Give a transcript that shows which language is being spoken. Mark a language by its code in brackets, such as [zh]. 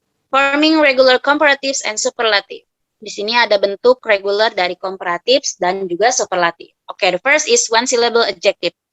[en] Forming regular comparatives and superlative. [id] Di sini ada bentuk regular dari comparatives dan juga superlative. [en] Oke, the first is one syllable adjective.